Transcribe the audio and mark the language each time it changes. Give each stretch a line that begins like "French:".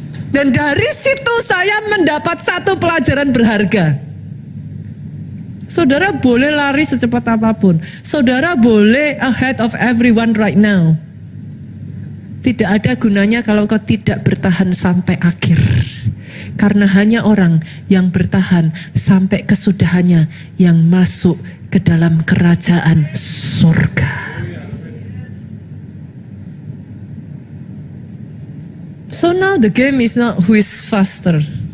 Indonesian: Dan dari situ saya mendapat satu pelajaran berharga. Saudara boleh lari secepat apapun. Saudara boleh
English: ahead of everyone right now.
Indonesian: Tidak ada gunanya kalau kau tidak bertahan sampai akhir. Karena hanya orang yang bertahan sampai kesudahannya yang masuk ke dalam kerajaan surga.
English: So now the game is not who is faster.